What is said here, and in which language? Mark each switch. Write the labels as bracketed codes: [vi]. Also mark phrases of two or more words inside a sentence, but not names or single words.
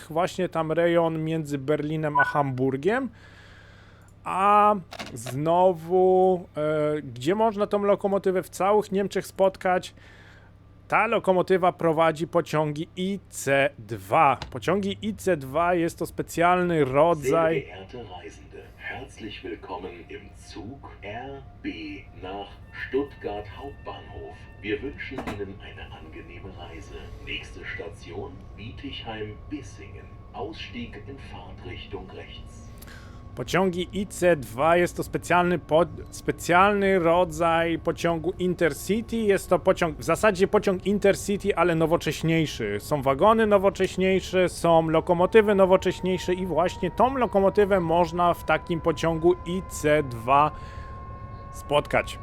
[pl] Właśnie tam rejon między Berlinem a Hamburgiem. A znowu, gdzie można tą lokomotywę w całych Niemczech spotkać? Ta lokomotywa prowadzi pociągi IC2. Pociągi IC2 jest to specjalny rodzaj... [de] Sehr geehrte Reisende, herzlich willkommen im Zug RB nach Stuttgart Hauptbahnhof. Wir wünschen Ihnen eine angenehme Reise. Nächste Station Bietigheim-Bissingen. Ausstieg in Fahrtrichtung rechts. [pl] Pociągi IC2 jest to specjalny rodzaj pociągu Intercity. Jest to w zasadzie pociąg Intercity, ale nowocześniejszy. Są wagony nowocześniejsze, są lokomotywy nowocześniejsze i właśnie tą lokomotywę można w takim pociągu IC2 spotkać.